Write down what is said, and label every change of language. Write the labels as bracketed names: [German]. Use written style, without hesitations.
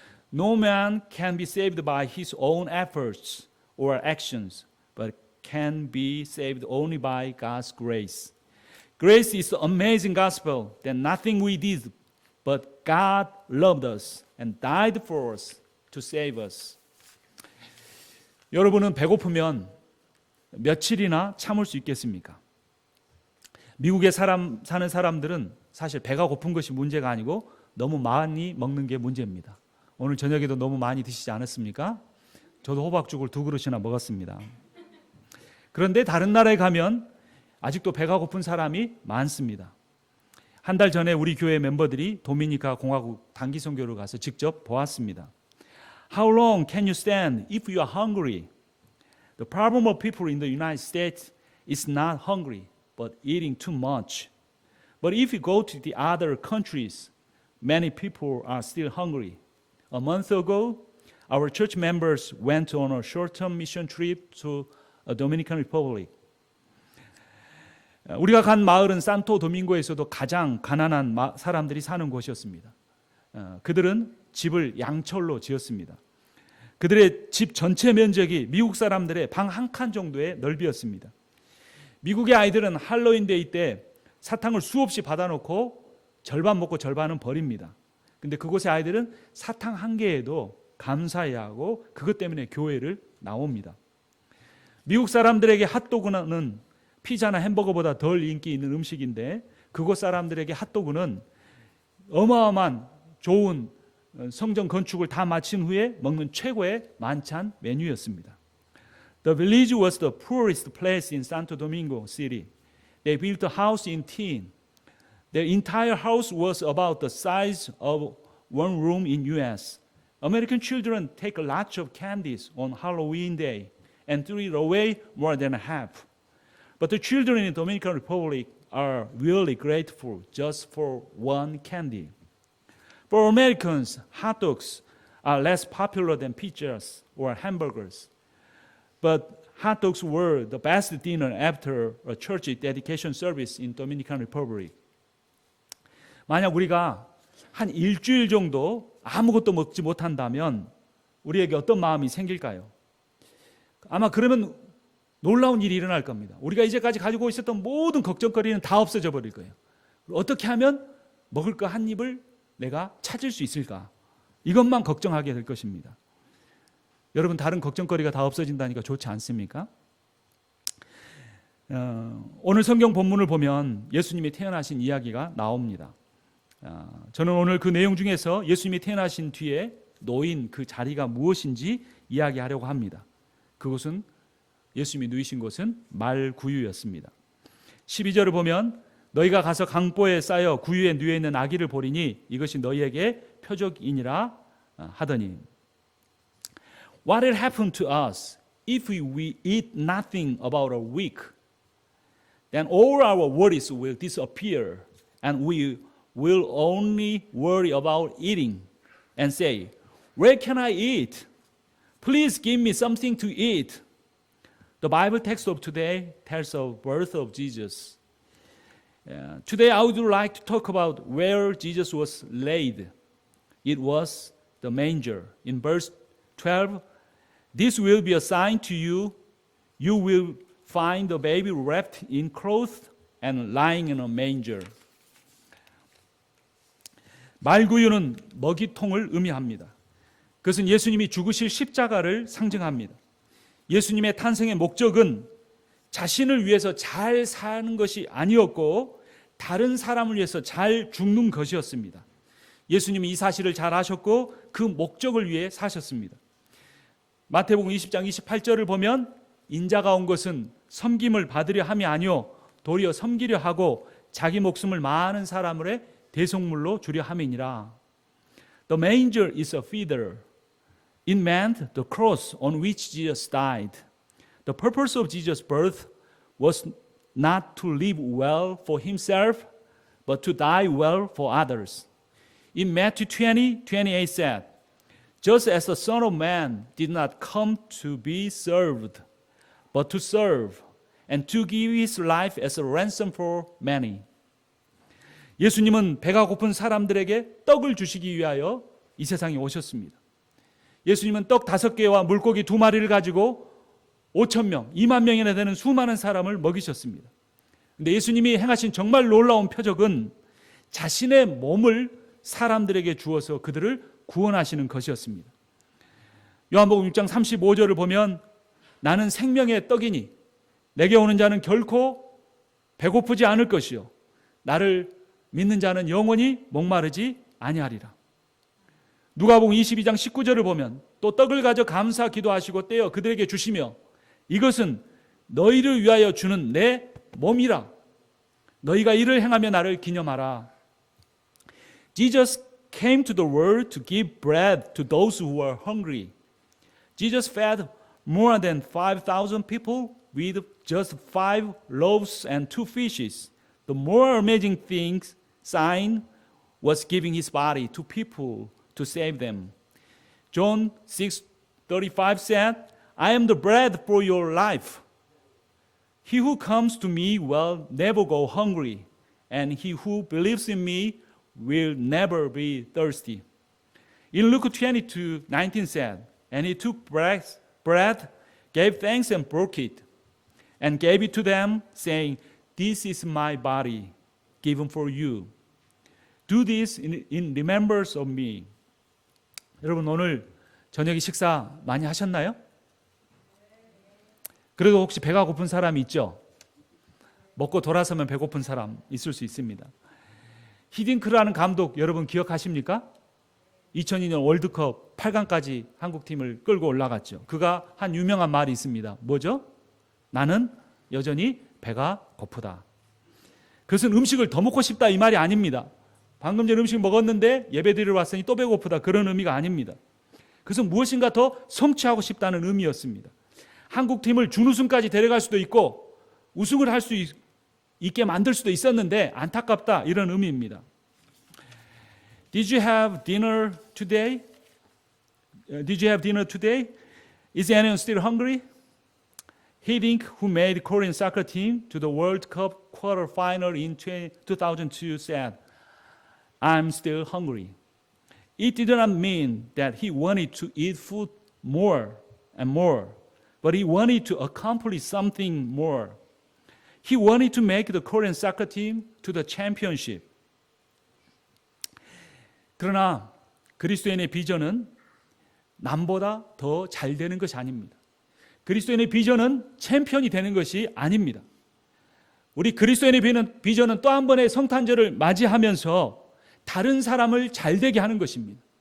[English] No man can be saved by his own efforts or actions, but can be saved only by God's grace. Grace is the amazing gospel that nothing we did, but God loved us and died for us to save us. [Korean] 여러분은 배고프면 며칠이나 참을 수 있겠습니까? 미국에 사는 사람들은 사실 배가 고픈 것이 문제가 아니고 너무 많이 먹는 게 문제입니다. 오늘 저녁에도 너무 많이 드시지 않았습니까? 저도 호박죽을 2그릇이나 먹었습니다. 그런데 다른 나라에 가면 아직도 배가 고픈 사람이 많습니다. 한 달 전에 우리 교회 멤버들이 도미니카 공화국 단기 선교를 가서 직접 보았습니다. [English] How long can you stand if you are hungry? The problem of people in the United States is not hungry, but eating too much. But if you go to the other countries, many people are still hungry. A month ago, our church members went on a short-term mission trip to a Dominican Republic. [Korean] 우리가 간 마을은 산토 도밍고에서도 가장 가난한 사람들이 사는 곳이었습니다. 그들은 집을 양철로 지었습니다. 그들의 집 전체 면적이 미국 사람들의 방 한 칸 정도의 넓이였습니다. 미국의 아이들은 할로윈 데이 때 사탕을 수없이 받아놓고 절반 먹고 절반은 버립니다. 근데 그곳의 아이들은 사탕 한 개에도 감사해야 하고 그것 때문에 교회를 나옵니다. 미국 사람들에게 핫도그는 피자나 햄버거보다 덜 인기 있는 음식인데 그곳 사람들에게 핫도그는 어마어마한 좋은 성전 건축을 다 마친 후에 먹는 최고의 만찬 메뉴였습니다. [English] The village was the poorest place in Santo Domingo City. They built a house in tin. Their entire house was about the size of one room in US. American children take a lot of candies on Halloween day and throw it away more than half. But the children in the Dominican Republic are really grateful just for one candy. For Americans, hot dogs are less popular than pizzas or hamburgers. But hot dogs were the best dinner after a church dedication service in Dominican Republic. [Korean] 만약 우리가 한 일주일 정도 아무것도 먹지 못한다면 우리에게 어떤 마음이 생길까요? 아마 그러면 놀라운 일이 일어날 겁니다. 우리가 이제까지 가지고 있었던 모든 걱정거리는 다 없어져 버릴 거예요. 어떻게 하면 먹을 거 한 입을 내가 찾을 수 있을까? 이것만 걱정하게 될 것입니다. 여러분 다른 걱정거리가 다 없어진다니까 좋지 않습니까? 오늘 성경 본문을 보면 예수님이 태어나신 이야기가 나옵니다. 저는 오늘 그 내용 중에서 예수님이 태어나신 뒤에 놓인 그 자리가 무엇인지 이야기하려고 합니다. 그것은 예수님이 누이신 곳은 말구유였습니다. 12절을 보면 너희가 가서 강보에 쌓여 구유에 누워 있는 아기를 보리니 이것이 너희에게 표적이니라 하더니 [English] What will happen to us if we eat nothing about a week? Then all our worries will disappear and we will only worry about eating and say, Where can I eat? Please give me something to eat. The Bible text of today tells of the birth of Jesus. Today I would like to talk about where Jesus was laid. It was the manger. In verse 12, this will be a sign to you. You will find the baby wrapped in cloth and lying in a manger. [Korean] 말구유는 먹이통을 의미합니다. 그것은 예수님이 죽으실 십자가를 상징합니다. 예수님의 탄생의 목적은 자신을 위해서 잘 사는 것이 아니었고 다른 사람을 위해서 잘 죽는 것이었습니다. 예수님이 이 사실을 잘 아셨고 그 목적을 위해 사셨습니다. 마태복음 20장 28절을 보면 인자가 온 것은 섬김을 받으려 함이 아니요 도리어 섬기려 하고 자기 목숨을 많은 사람의 대속물로 주려 함이니라. [English] The manger is a feeder. It meant the cross on which Jesus died. The purpose of Jesus' birth was not to live well for himself, but to die well for others. In Matthew 20:28 said, Just as the Son of Man did not come to be served, but to serve, and to give his life as a ransom for many. [Korean] 예수님은 배가 고픈 사람들에게 떡을 주시기 위하여 이 세상에 오셨습니다. 예수님은 떡 5개와 물고기 2마리를 가지고 5,000명, 2만 명이나 되는 수많은 사람을 먹이셨습니다. 그런데 예수님이 행하신 정말 놀라운 표적은 자신의 몸을 사람들에게 주어서 그들을 구원하시는 것이었습니다. 요한복음 6장 35절을 보면 나는 생명의 떡이니 내게 오는 자는 결코 배고프지 않을 것이요 나를 믿는 자는 영원히 목마르지 아니하리라. 누가복음 22장 19절을 보면 또 떡을 가져 감사 기도하시고 떼어 그들에게 주시며 이것은 너희를 위하여 주는 내 몸이라. 너희가 이를 행하며 나를 기념하라. [English] Jesus came to the world to give bread to those who were hungry. Jesus fed more than 5,000 people with just 5 loaves and 2 fishes. The more amazing sign was giving his body to people to save them. John 6:35 said, I am the bread for your life. He who comes to me will never go hungry, and he who believes in me will never be thirsty. In Luke 22:19 said, and he took bread, gave thanks and broke it, and gave it to them, saying, This is my body, given for you. Do this in remembrance of me. [Korean] 여러분 오늘 저녁에 식사 많이 하셨나요? 그래도 혹시 배가 고픈 사람이 있죠? 먹고 돌아서면 배고픈 사람 있을 수 있습니다. 히딩크라는 감독 여러분 기억하십니까? 2002년 월드컵 8강까지 한국팀을 끌고 올라갔죠. 그가 한 유명한 말이 있습니다. 뭐죠? 나는 여전히 배가 고프다. 그것은 음식을 더 먹고 싶다 이 말이 아닙니다. 방금 전에 음식 먹었는데 예배드리러 왔으니 또 배고프다 그런 의미가 아닙니다. 그것은 무엇인가 더 성취하고 싶다는 의미였습니다. 한국팀을 준우승까지 데려갈 수도 있고 우승을 할 수 있게 만들 수도 있었는데 안타깝다 이런 의미입니다. [English] Did you have dinner today? Did you have dinner today? Is anyone still hungry? Hiddink, who made Korean soccer team to the World Cup quarterfinal in 2002, said, I'm still hungry. It did not mean that he wanted to eat food more and more, but he wanted to accomplish something more. He wanted to make the Korean soccer team to the championship. [Korean] 그러나 그리스도인의 비전은 남보다 더 잘 되는 것이 아닙니다. 그리스도인의 비전은 챔피언이 되는 것이 아닙니다. 우리 그리스도인의 비전은 또 한 번의 성탄절을 맞이하면서 다른 사람을 잘 되게 하는 것입니다.